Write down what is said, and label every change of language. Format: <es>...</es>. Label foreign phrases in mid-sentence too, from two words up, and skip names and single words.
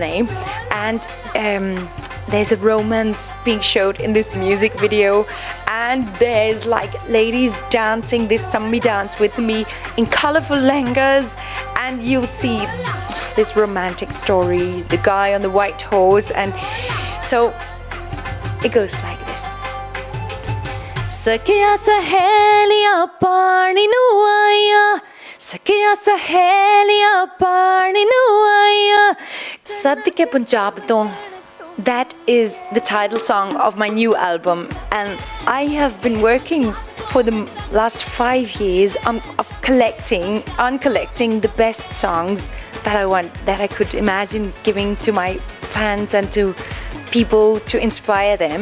<en>name, and there's a romance being showed in this music video, and there's like ladies dancing this Sammi dance with me in colorful lehengas, and you'll see this romantic story, the guy on the white horse, and so it goes like this.</en> <pa>ਸਕਿਆ ਸਹੇਲੀਆ ਪਾਣੀ ਨੂੰ ਆਇਆ, ਸਕਿਆ ਸਹੇਲੀਆ ਪਾਣੀ ਨੂੰ ਆਇਆ. ਸੜਕੇ ਪੰਜਾਬ ਤੋਂ.</pa> <en>That is the title song of my new album, and I have been working for the last 5 years on collecting the best songs that I could imagine giving to my fans and to people to inspire them.</en>